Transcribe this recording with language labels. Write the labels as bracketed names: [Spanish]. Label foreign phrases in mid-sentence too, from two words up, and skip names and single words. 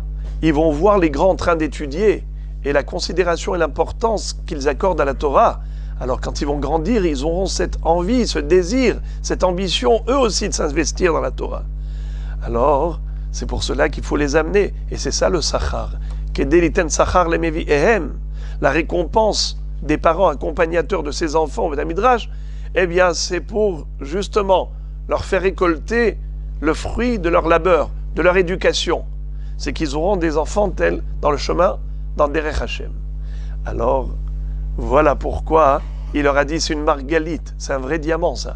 [French] Ils vont voir les grands en train d'étudier et la considération et l'importance qu'ils accordent à la Torah. Alors quand ils vont grandir, ils auront cette envie, ce désir, cette ambition, eux aussi, de s'investir dans la Torah. Alors, c'est pour cela qu'il faut les amener. Et c'est ça le sachar. [Hebrew] כדי ליתן שכר למביאיהם. [French] La récompense des parents accompagnateurs de ces enfants au Beth Midrash, eh bien, c'est pour justement leur faire récolter le fruit de leur labeur, de leur éducation. C'est qu'ils auront des enfants tels dans le chemin, dans [Hebrew] דרך השם. [French] Alors, voilà pourquoi il leur a dit c'est une margalite, c'est un vrai diamant ça.